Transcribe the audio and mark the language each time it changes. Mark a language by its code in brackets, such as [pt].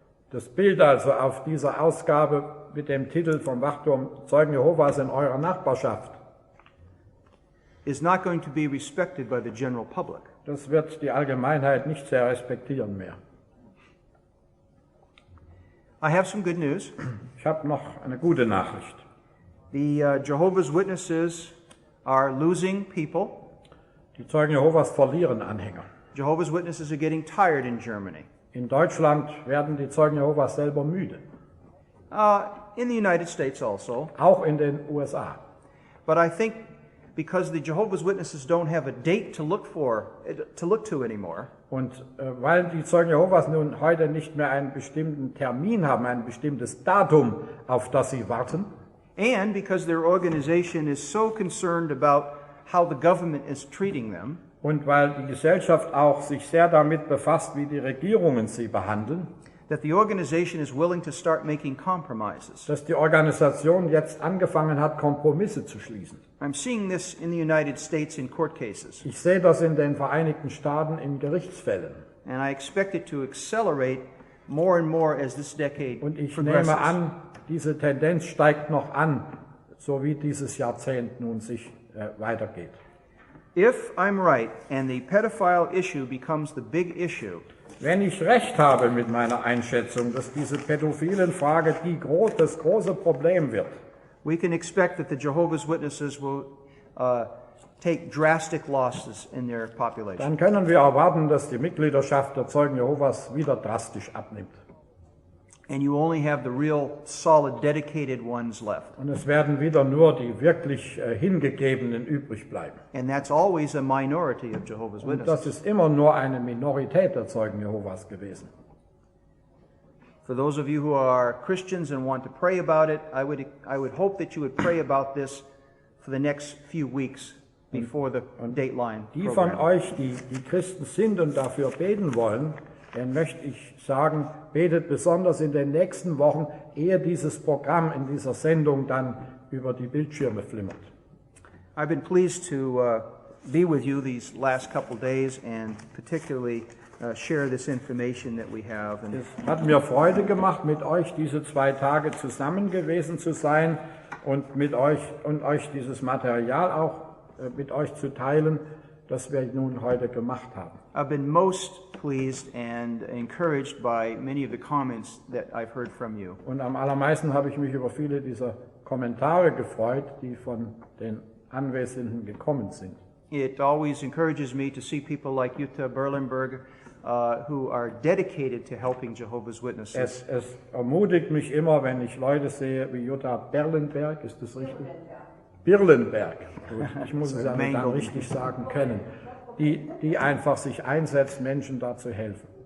[de] Das Bild also auf dieser Ausgabe mit dem Titel vom Wachturm Zeugen Jehovas in eurer Nachbarschaft, [en] is not going to be respected by the general public. [de] das wird die Allgemeinheit nicht sehr respektieren mehr. [en] I have some good news. [de] Ich habe noch eine gute Nachricht. [en] The Jehovah's Witnesses are losing people. [de] Die Zeugen Jehovas verlieren Anhänger. [en] Jehovah's Witnesses are getting tired in Germany. [de] In Deutschland werden die Zeugen Jehovas selber müde. [en] In the United States also. [de] Auch in den USA. [en] But I think because the Jehovah's Witnesses don't have a date to look to anymore, [de] Und weil die Zeugen Jehovas nun heute nicht mehr einen bestimmten Termin haben, ein bestimmtes Datum, auf das sie warten, [en] and because their organization is so concerned about how the government is treating them, [de] und weil die Gesellschaft auch sich sehr damit befasst, wie die Regierungen sie behandeln, [en] that the organization is willing to start making compromises. [de] dass die Organisation jetzt angefangen hat, Kompromisse zu schließen. [en] I'm seeing this in the United States in court cases, [de] Ich sehe das in den Vereinigten Staaten in Gerichtsfällen. [en] and I expect it to accelerate more and more as this decade [de] Und ich [en] progresses. [de] nehme an, diese Tendenz steigt noch an, so wie dieses Jahrzehnt nun sich weitergeht. [en] If I'm right and the pedophile issue becomes the big issue, [de] Wenn ich recht habe mit meiner Einschätzung, dass diese pädophilen Frage das große Problem wird, [en] we can expect that the Jehovah's Witnesses will take drastic losses in their population. [de] dann können wir erwarten, dass die Mitgliedschaft der Zeugen Jehovas wieder drastisch abnimmt. [en] And you only have the real solid dedicated ones left. [de] Und es werden wieder nur die wirklich Hingegebenen übrig bleiben. [en] And that's always a minority of Jehovah's [de] Und das [en] Witnesses. [de] ist immer nur eine Minorität der Zeugen Jehovas gewesen. [en] For those of you who are Christians and want to pray about it, I would hope that you would pray about this for the next few weeks before the Dateline [de] Die von [en] program. [de] euch, die Christen sind und dafür beten wollen, dann möchte ich sagen, betet besonders in den nächsten Wochen, ehe dieses Programm in dieser Sendung dann über die Bildschirme flimmert. [en] I've been pleased to be with you these last couple days and particularly share this information that we have. And [de] Es hat mir Freude gemacht, mit euch diese 2 Tage zusammen gewesen zu sein und euch dieses Material auch mit euch zu teilen, das wir nun heute gemacht haben. [en] I've been most pleased and encouraged by many of the comments that I've heard from you. [de] Und am allermeisten habe ich mich über viele dieser Kommentare gefreut, die von den Anwesenden gekommen sind. [en] It always encourages me to see people like Jutta Berlenberg who are dedicated to helping Jehovah's Witnesses. [de] Es ermutigt mich immer, wenn ich Leute sehe wie Jutta Berlenberg, ist das richtig? Birlenberg. Gut, ich muss es aber dann richtig sagen können. Die einfach sich einsetzt, Menschen da zu helfen.